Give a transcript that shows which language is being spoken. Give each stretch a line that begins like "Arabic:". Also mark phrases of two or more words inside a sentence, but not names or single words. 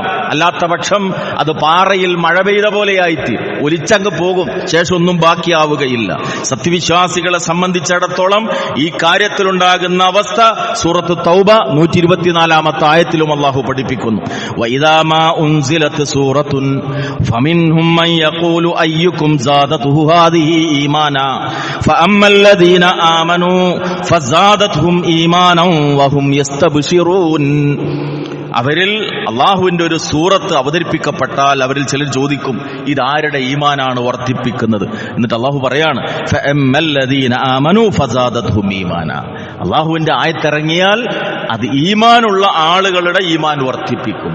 Malayalam: അല്ലാത്ത പക്ഷം അത് പാറയിൽ മഴ പെയ്ത പോലെയായിട്ട് ഒലിച്ചങ്ങ് പോകും, ശേഷം ഒന്നും ബാക്കിയാവുകയില്ല. സത്യവിശ്വാസികളെ സംബന്ധിച്ചിടത്തോളം ഈ കാര്യത്തിലുണ്ടാകുന്ന അവസ്ഥ സൂറത്ത് തൗബ 124-ാമത്തെ ആയത്തിലും അല്ലാഹു പഠിപ്പിക്കുന്നു.
Arabic: وإذا ما أنزلت سورة فمنهم من يقول أيكم زادته هذه إيمانا فأما الذين آمنوا فزادتهم إيمانا وهم يستبشرون.
Malayalam: അവരിൽ അള്ളാഹുവിന്റെ ഒരു സൂറത്ത് അവതരിപ്പിക്കപ്പെട്ടാൽ അവരിൽ ചിലർ ചോദിക്കും, ഇതാരുടെ ഈമാനാണ് വർദ്ധിപ്പിക്കുന്നത്? എന്നിട്ട് അള്ളാഹു പറയാണ്,
Arabic: فأما الذين آمنوا فزادتهم إيمانا,
Malayalam: അള്ളാഹുവിന്റെ ആയത്തിറങ്ങിയാൽ അത് ഈമാനുള്ള ആളുകളുടെ ഈമാൻ വർദ്ധിപ്പിക്കും.